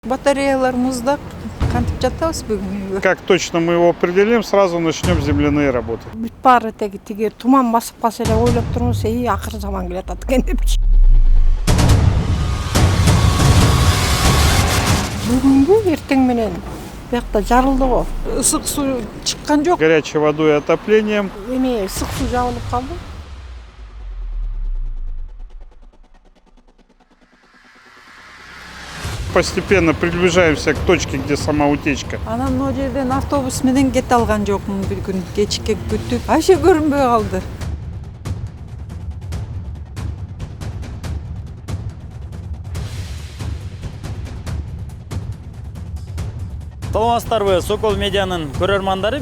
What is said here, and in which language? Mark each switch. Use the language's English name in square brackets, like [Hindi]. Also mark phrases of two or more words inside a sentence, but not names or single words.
[Kyrgyz] Батареялар муздак, кантип жатабыз бүгүн үйгө. [Russian] Как точно мы его определим, сразу начнем земляные работы. [Kyrgyz] Бүт баары тиги туман басып калса эле ойлоп турмун, акыр заман келатат экен депчи. Бүгүнгү эртең менен биякта жарылды го. Ысык суу чыккан жок. [Russian] Горячей водой и отоплением. [Kyrgyz] Эме ысык суу жабылып калды. [Russian] Постепенно приближаемся к точке, где сама утечка. [Kyrgyz] Анан могу жерден автобус менен кете алган жокмун бир күн. Кечке күтүп, вообще көрүнбөй калды. Саламатсыздарбы, Сокол медианын көрөрмандары.